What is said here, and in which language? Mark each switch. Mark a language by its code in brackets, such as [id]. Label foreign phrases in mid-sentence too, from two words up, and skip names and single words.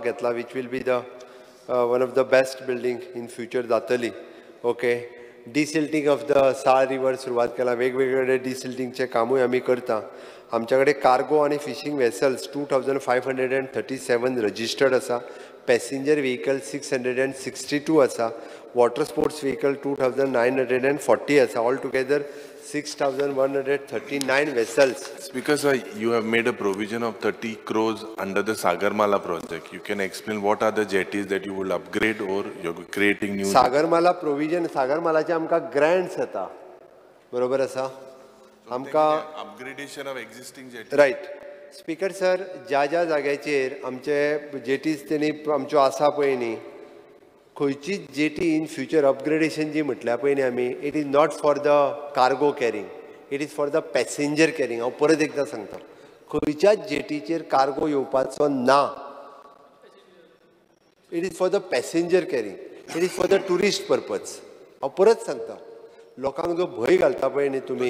[kok] घेतला [en] which will be the one of the best building in future [kok] जातली [en] okay desilting of the Sal river [kok] सुरवात केला वेगवेगळे कडेन डिसिल्टिंगचें कामूय आमी करता आमच्या कडेन कार्गो आनी फिशींग वेसल्स 2537 रजिस्टर्ड आसा [en] passenger vehicle [kok] 662 आसा [en] water sports vehicle [kok] 2940 आसा [en] all together 6139 vessels. Speaker sir, you have made a provision of 30 crores under the Sagarmala project. You can explain what are the jetties that you will upgrade or you're creating new? Sagarmala provision, [kok] Sagarmalaचे आमकां grants येता, बरोबर आसा? आमकां [en] upgradation of existing jetties. Right. Speaker sir, [kok] ज्या जाग्याचेर आमचे जेटीज तेणी आमच्यो आसा पळय न्ही खंयचीच जेटी [en] in future upgradation [kok] जी म्हटल्या पळय न्ही आमी [en] it is not for the cargo carrying it is for the passenger carrying [kok] हांव परत एकदां सांगता खंयच्याच जेटीचेर कार्गो येवपाचो ना [en] it is for the passenger carrying it is for the tourist purpose [kok] हांव परत सांगता लोकांक जो भंय घालता पळय न्ही तुमी